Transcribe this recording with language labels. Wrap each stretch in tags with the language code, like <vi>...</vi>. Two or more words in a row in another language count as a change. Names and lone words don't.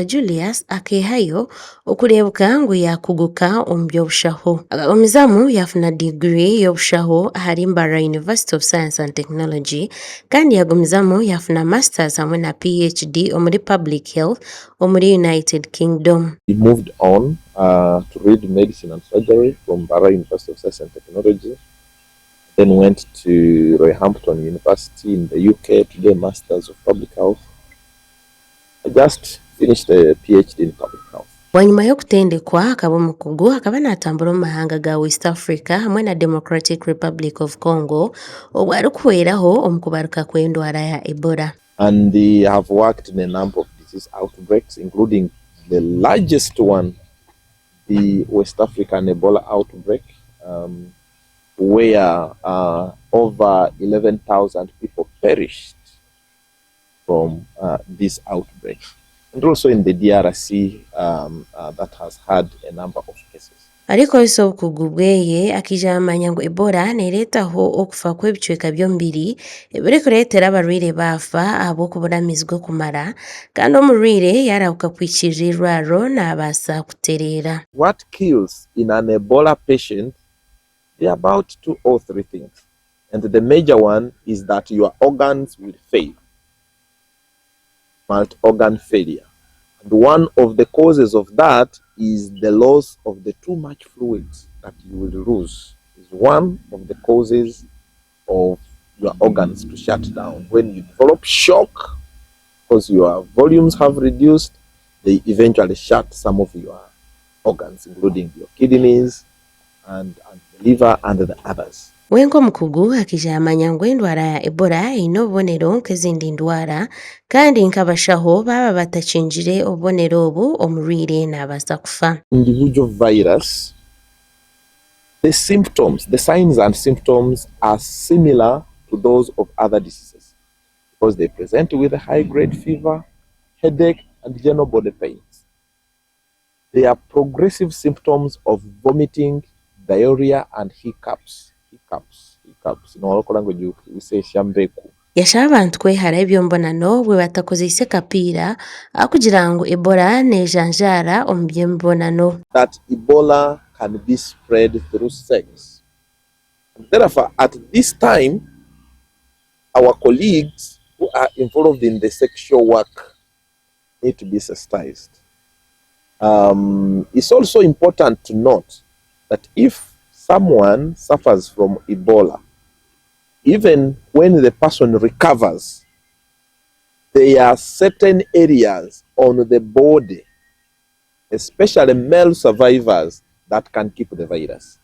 <nyn>Julius akehayo okurebuka ngu yakuguka omu by'obushaho. Omuzamu yafuna degree y'obushaho ahari Mbarara University of Science and Technology kandi yagumizamu yafuna masters hamwe na PhD omuri</nyn> <en>public health</en> <nyn>omuri United Kingdom.</nyn> <en>He moved on to read medicine and surgery from Mbarara University of Science and Technology. Then went to Roehampton University in the UK to do a Masters of Public Health. I just finished a PhD in Public Health.</en> <nyn>Wanyuma y'okutendekwa akaba omukugu akaba natambura omu mahanga ga West Africa hamwe na Democratic Republic of Congo obwo arikuhweraho omu kubaruka kw'endwara ya Ebola.</nyn> <en>And I have worked in a number of disease outbreaks, including the largest one, the West African Ebola outbreak, where over 11,000 people perished from this outbreak. And also in the DRC that has had a number of cases.</en> <nyn>Ariko iso obukugu bweye akija amanya ngu Ebola nereetaho okufa kw'ebicweka by'omubiri ebirikureetera abarwaire bafa ahabw'okuburamizibwa okumara kandi omurwaire yarahuka kwikirira irwaro n'abaasa kutereera.</nyn> <en>What kills in an Ebola patient, there are about 2 or 3 things. And the major one is that your organs will fail. Multi-organ failure. And one of the causes of that is the loss of the too much fluids that you will lose. Is one of the causes of your organs to shut down. When you develop shock, because your volumes have reduced, they eventually shut some of your organs, including your kidneys and the liver and the others.</en> <nyn>Wenko mukugu akija amanya ngu endwara ya Ebola ine obubonero nk'ezindi ndwara kandi nk'abashaho baba batakinjire obubonero obu omurwaire n'abaasa kufa.</nyn> <en>Individual virus, the symptoms, the signs and symptoms are similar to those of other diseases because they present with a high-grade fever, headache, and general body pains. They are progressive symptoms of vomiting, diarrhea, and hiccups. In our local language, we say shambeku.</en> <nyn>yashaba abantu kwehara ebyombonano bwe batakozese kapiira kugira ngu Ebola nejanjara omu by'emibonano.</nyn> <en>That Ebola can be spread through sex. And therefore, at this time, our colleagues who are involved in the sexual work need to be sensitized. It's also important to note that if someone suffers from Ebola, even when the person recovers, there are certain areas on the body, especially male survivors, that can keep the virus.</en>